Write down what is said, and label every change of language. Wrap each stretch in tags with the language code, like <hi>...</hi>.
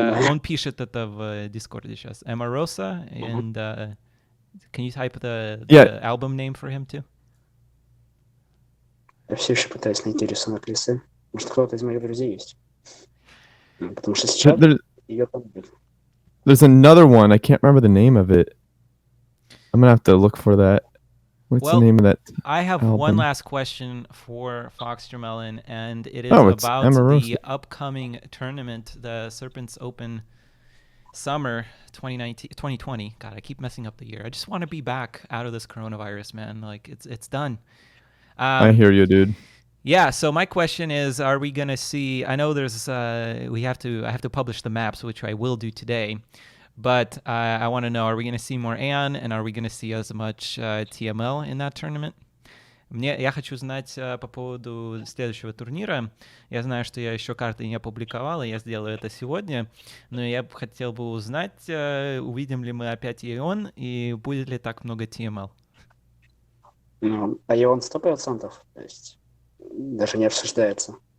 <ru>Он пишет это в Дискорде сейчас.</ru> <en>Emarosa, and can you type the album name for him too?</en> <ru>Я все еще пытаюсь найти рисунок лисы. Может, кто-то из моих друзей есть. Потому что сейчас ее там нет.</ru> <en>There's another one. I can't remember the name of it. I'm going to have to look for that. What's the name of that? I have album? One last question for Fox Jermelin, and it is about the upcoming tournament, the Serpents Open Summer 2020. God, I keep messing up the year. I just want to be back out of this coronavirus, man. Like, it's done. I hear you, dude. Yeah, so my question is, are we going to see, I know there's, I have to publish the maps, which I will do today, but I want to know, are we going to see more Aeon, and are we going to see as much TML in that tournament?</en> <ru>Я хочу знать по поводу следующего турнира. Я знаю, что я еще карты не опубликовал, и я сделаю это сегодня, но я хотел бы узнать, увидим ли мы опять Aeon, и будет ли так много TML. А Ион 100%, то есть даже не обсуждается.</ru>